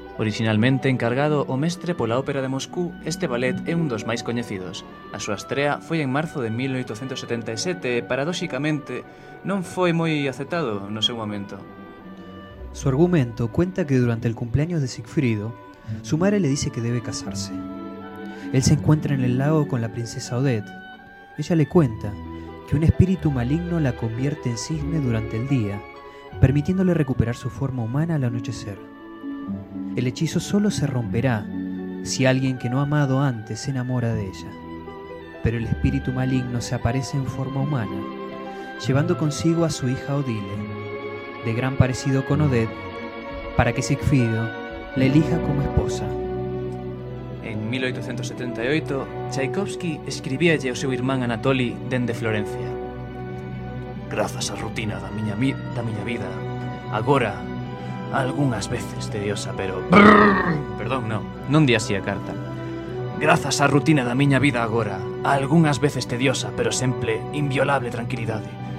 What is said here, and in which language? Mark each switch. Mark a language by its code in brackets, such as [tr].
[gl] Originalmente encargado o mestre pola ópera de Moscú, este ballet é un dos máis coñecidos. A súa estrea foi en marzo de 1877 e, paradoxicamente, non foi moi aceptado no seu momento. [es] Su argumento cuenta que durante el cumpleaños de Siegfriedo, su madre le dice que debe casarse. Él se encuentra en el lago con la princesa Odette. Ella le cuenta que un espíritu maligno la convierte en cisne durante el día, permitiéndole recuperar su forma humana al anochecer. El hechizo solo se romperá si alguien que no ha amado antes se enamora de ella. Pero el espíritu maligno se aparece en forma humana, llevando consigo a su hija Odile, de gran parecido con Odette, para que Siegfriedo la elija como esposa. [gl] En 1878, Tchaikovsky escribíalle ao seu irmán Anatoly dende Florencia. Grazas á rutina da miña vida, agora, algunhas veces tediosa, pero... Perdón, no, non di así a carta. Grazas á rutina da miña vida agora, algunhas veces tediosa, pero sempre inviolable tranquilidade.